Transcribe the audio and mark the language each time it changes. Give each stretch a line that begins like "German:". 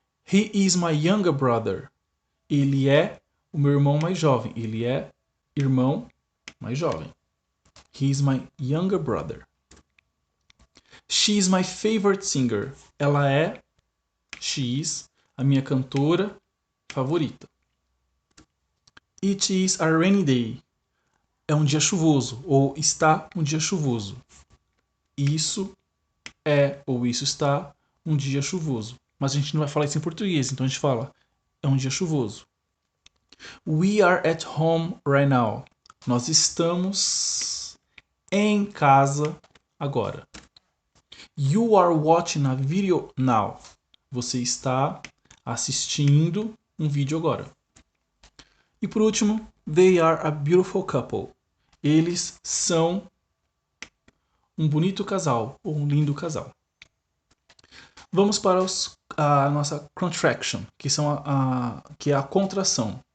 English: He is my younger brother.
Portuguese: Ele é o meu irmão mais jovem. Ele é irmão mais jovem.
English: He is my younger brother. She is my favorite singer.
Portuguese: Ela é,
English: she is,
Portuguese: a minha cantora favorita.
English: It is a rainy day.
Portuguese: É um dia chuvoso, ou está um dia chuvoso. Isso é, ou isso está, um dia chuvoso. Mas a gente não vai falar isso em português, então a gente fala, é um dia chuvoso.
English: We are at home right now.
Portuguese: Nós estamos em casa agora.
English: You are watching a video now.
Portuguese: Você está assistindo um vídeo agora. E por último,
English: they are a beautiful couple.
Portuguese: Eles são um bonito casal ou um lindo casal. Vamos para a nossa contraction, que é a contração.